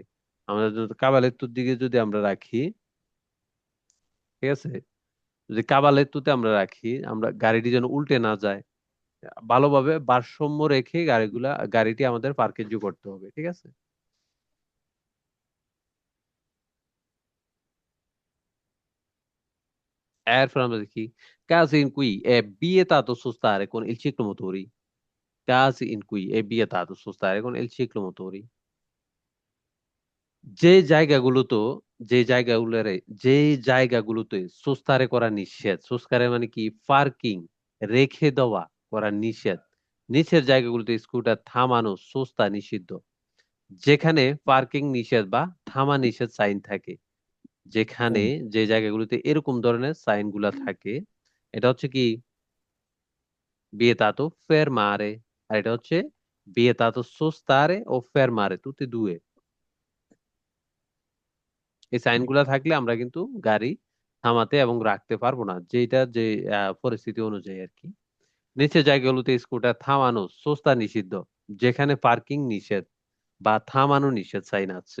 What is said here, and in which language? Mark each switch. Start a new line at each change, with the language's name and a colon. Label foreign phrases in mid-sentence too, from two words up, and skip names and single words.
Bangla: আমরা যদি কাবালেত্তুর দিকে যদি আমরা রাখি, ঠিক আছে, যদি কাবালেত্তুতে আমরা রাখি, আমরা গাড়িটি যেন উল্টে না যায়, ভালোভাবে ভারসাম্য রেখে গাড়িটি আমাদের পার্কে করতে হবে। ঠিক আছে।
Italian: এরপর আমরা দেখি casi in cui è vietato sostare con il ciclomotori, casi in cui è vietato sostare con il ciclomotori,
Bangla: যে জায়গাগুলোতে যে জায়গাগুলোরে যে জায়গাগুলোতে সোস্তারে করা নিষেধ, সোস্তারে মানে কি, পার্কিং রেখে দেওয়া করা নিষেধ, নিচের জায়গাগুলোতে স্কুটার থামানো সোস্তা নিষিদ্ধ। যেখানে পার্কিং নিষেধ বা থামা নিষেধ সাইন থাকে, যেখানে যে জায়গাগুলোতে এরকম ধরনের সাইন গুলা থাকে, এটা হচ্ছে কি
Italian: vietato fermare,
Bangla: আর এটা হচ্ছে
Italian: vietato sostare
Bangla: ও
Italian: fermare tutti e due।
Bangla: এই সাইন গুলা থাকলে আমরা কিন্তু গাড়ি থামাতে এবং রাখতে পারবো না, যেটা যে পরিস্থিতি অনুযায়ী আর কি। নিচের জায়গাগুলোতে স্কুটার থামানো সোস্তা নিষিদ্ধ। যেখানে পার্কিং নিষেধ বা থামানো নিষেধ সাইন আছে।